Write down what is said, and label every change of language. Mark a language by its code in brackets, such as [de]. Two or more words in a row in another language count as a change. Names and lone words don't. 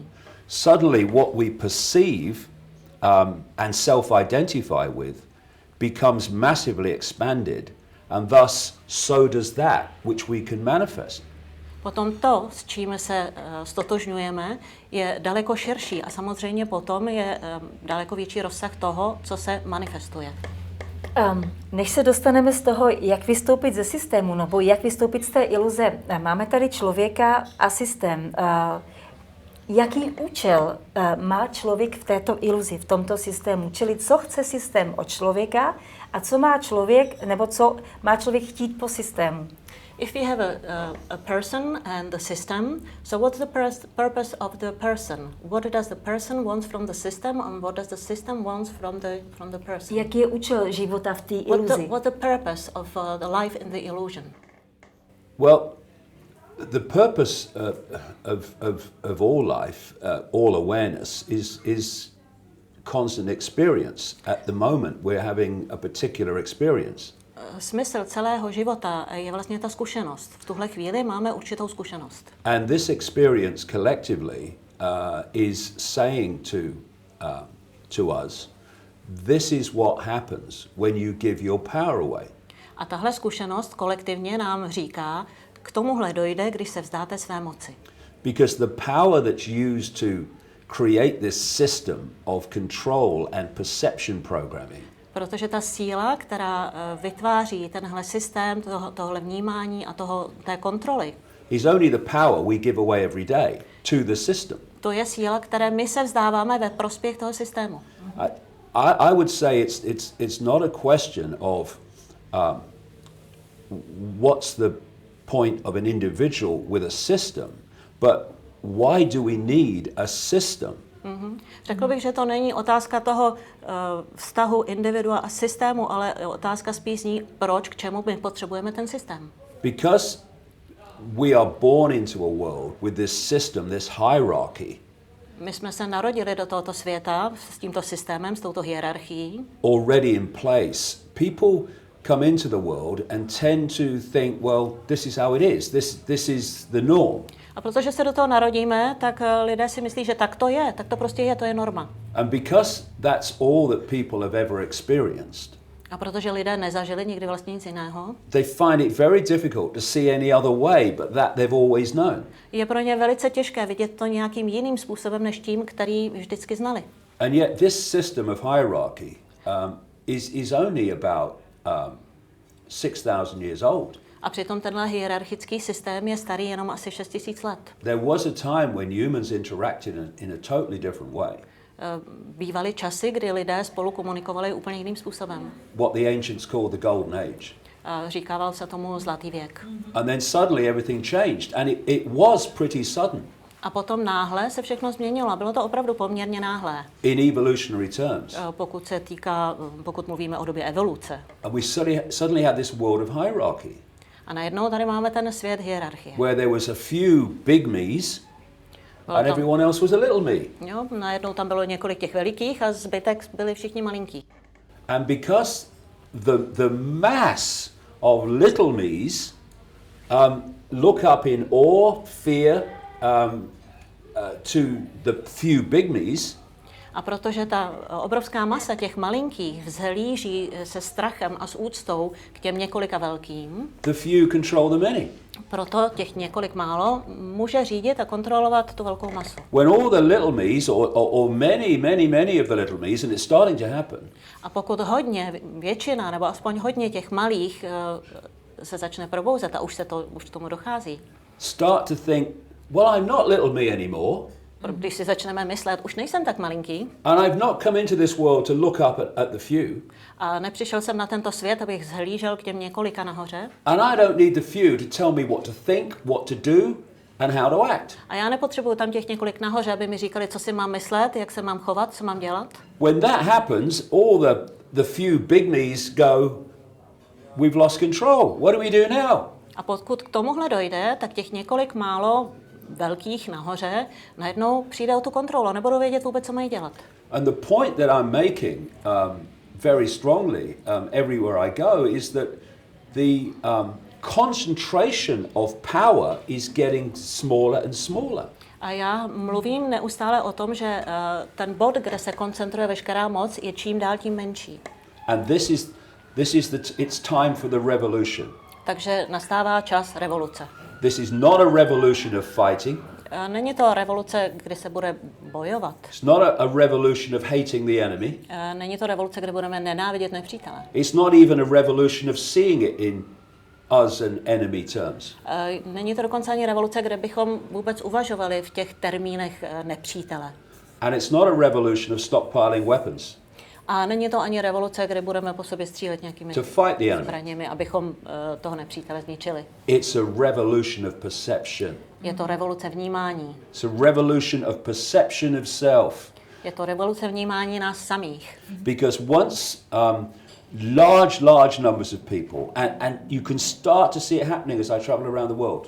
[en] suddenly what we perceive and self-identify with becomes massively expanded, and thus so does that which we can manifest. [cs] Potom to, s čím se stotožňujeme, je daleko širší a samozřejmě potom je daleko větší rozsah toho, co se manifestuje. Než se dostaneme z toho, jak vystoupit ze systému, nebo jak vystoupit z té iluze, máme tady člověka a systém. Jaký účel má člověk v této iluzi, v tomto systému? Čili co chce systém od člověka a co má člověk, nebo co má člověk chtít po systému? [en] If we have a person and the system, so what's the purpose of the person? What does the person want from the system and what does the system want from the person? [cs] Jaký je účel života v té iluzi? [en] What's the purpose of the life in the illusion? Well, the purpose of all life, all awareness, is constant experience. At the moment, we're having a particular experience. [cs] Smysl celého života je vlastně ta zkušenost. V tuhle chvíli máme určitou zkušenost. [en] And this experience collectively is saying to us, this is what happens when you give your power away. [cs] A tahle zkušenost kolektivně nám říká, k tomuhle dojde, když se vzdáte své moci. [en] Because the power that's used to create this system of control and perception programming [cs] Protože ta síla, která vytváří tenhle systém, tohle vnímání a té kontroly, [en] is only the power we give away every day to the system. [cs] to je síla, které my se vzdáváme ve prospěch toho systému. [en] I would say it's not a question of what's the point of an individual with a system, but why do we need a system? [cs] Řekl bych, že to není otázka toho vztahu individua a systému, ale otázka spíš zní, proč, k čemu my potřebujeme ten systém. [en] Because we are born into a world with this system, this hierarchy, [cs] My jsme se narodili do tohoto světa s tímto systémem, s touto hierarchií. [en] already in place. People come into the world and tend to think, well, this is how it is. This is the norm. [cs] A protože se do toho narodíme, tak lidé si myslí, že tak to je, tak to prostě je, to je norma. [en] And because that's all that people have ever experienced, [cs] A protože lidé nezažili nikdy vlastně nic jiného, [en] they find it very difficult to see any other way but that they've always known. [cs] je pro ně velice těžké vidět to nějakým jiným způsobem než tím, který vždycky znali. [en] And yet this system of hierarchy is only about 6,000 years old. [cs] A přitom tenhle hierarchický systém je starý jenom asi 6000 let. [en] There was a time when humans interacted in a totally different way. [cs] Bývaly časy, kdy lidé spolu komunikovali úplně jiným způsobem. [en] What the ancients called the golden age. [cs] Říkával se tomu zlatý věk. [en] And then suddenly everything changed, and it was pretty sudden. [cs] A potom náhle se všechno změnilo. Bylo to opravdu poměrně náhlé. [en] In evolutionary terms. [cs] Pokud mluvíme o době evoluce. [en] And we suddenly had this world of hierarchy. [cs] A najednou tady máme ten svět hierarchie. [en] Where there was a few big me's and everyone else was a little me. [cs] Jo, najednou tam bylo několik těch velikých a zbytek byli všichni malinký. [en] And because the mass of little me's look up in awe, fear to the few big me's. [cs] A protože ta obrovská masa těch malinkých vzhlíží se strachem a s úctou k těm několika velkým, [en] the few control the many. [cs] Proto těch několik málo může řídit a kontrolovat tu velkou masu. [en] When all the little me's or many of the little me's, and it's starting to happen. [cs] A pokud většina nebo aspoň hodně těch malých se začne probouzet a už tomu dochází. [en] Start to think, well, I'm not little me anymore. [cs] Když si začneme myslet, už nejsem tak malinký. [en] And I've not come into this world to look up at the few. [cs] A nepřišel jsem na tento svět, abych zhlížel k těm několika nahoře. [en] And I don't need the few to tell me what to think, what to do, and how to act. [cs] A já nepotřebuju tam těch několik nahoře, aby mi říkali, co si mám myslet, jak se mám chovat, co mám dělat. [en] When that happens, all the few big me's go, we've lost control. What do we do now? [cs] A pokud k tomuhle dojde, tak těch několik málo velkých nahoře najednou přijde o tu kontrolu, nebudou vědět vůbec, co mají dělat. [en] And the point that I'm making very strongly everywhere I go is that the concentration of power is getting smaller and smaller. [cs] A já mluvím neustále o tom, že ten bod, kde se koncentruje veškerá moc, je čím dál tím menší. [en] And it's time for the revolution. [cs] Takže nastává čas revoluce. [en] This is not a revolution of fighting. [cs] Není to revoluce, kdy se bude bojovat. [en] It's not a revolution of hating the enemy. [cs] Není to revoluce, kde budeme nenávidět nepřítele. [en] It's not even a revolution of seeing it in us and enemy terms. [cs] Není to dokonce ani revoluce, kde bychom vůbec uvažovali v těch termínech nepřítele. [en] And it's not a revolution of stockpiling weapons. [cs] A není to ani revoluce, kde budeme po sobě střílet nějakými zbraněmi, abychom toho nepřítele zničili. [en] It's a revolution of perception. [cs] Je to revoluce vnímání. [en] It's a revolution of perception of self. [cs] Je to revoluce vnímání nás samých. [en] Because once large numbers of people, and you can start to see it happening as I travel around the world.